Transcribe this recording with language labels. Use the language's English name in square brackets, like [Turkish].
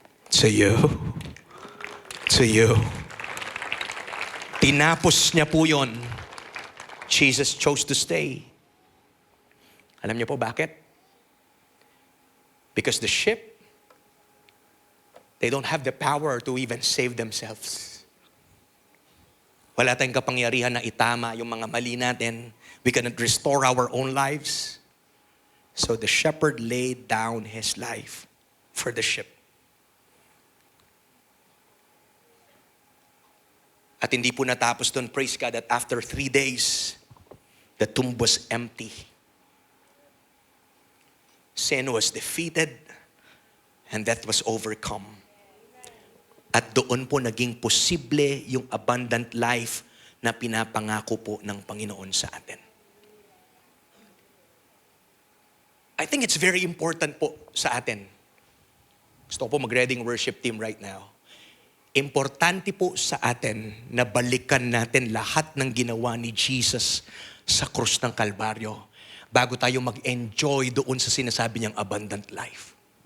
[English] To you. To you. [Filipino] Tinapos niya po yun. [English] Jesus chose to stay. [Filipino] Alam niyo po bakit? [English] Because the ship, they don't have the power to even save themselves. [Filipino] Wala tayong kapangyarihan na itama yung mga mali natin. [English] We cannot restore our own lives. So the shepherd laid down his life for the ship. [Filipino] At hindi po natapos doon, [English] praise God, that after 3 days, the tomb was empty. Sin was defeated and death was overcome. [Filipino] At doon po naging posible yung abundant life na pinapangako po ng Panginoon sa atin. [English] I think it's very important po sa atin. [Filipino] Gusto ko po mag-reading worship team right now. Importante po sa atin na balikan natin lahat ng ginawa ni Jesus sa krus ng Kalbaryo bago tayo mag-enjoy doon sa sinasabi niyang abundant life.